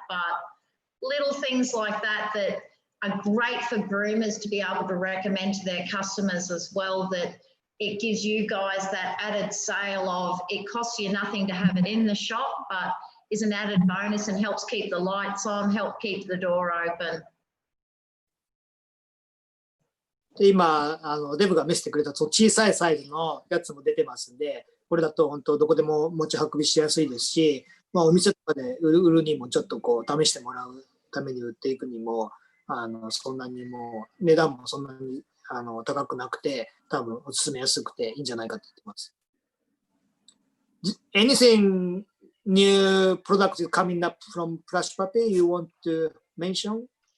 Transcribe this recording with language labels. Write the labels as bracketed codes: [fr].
[en] But little things like that that are great for groomers to be able to recommend to their customers as well, that it gives you guys that added sale of it costs you nothing to have it in the shop, but is an added bonus and helps keep the lights on, help keep the door open. [ja] で今デブが見せてくれた小さいサイズのやつも出てますんで、これだと本当どこでも持ち運びしやすいですし、まあ、お店とかで売るにもちょっとこう試してもらうために売っていくにもそんなにもう値段もそんなに高くなくて多分おすすめやすくていいんじゃないかと言ってます。 [en] Anything new products coming up from Plush Puppy you want to mention?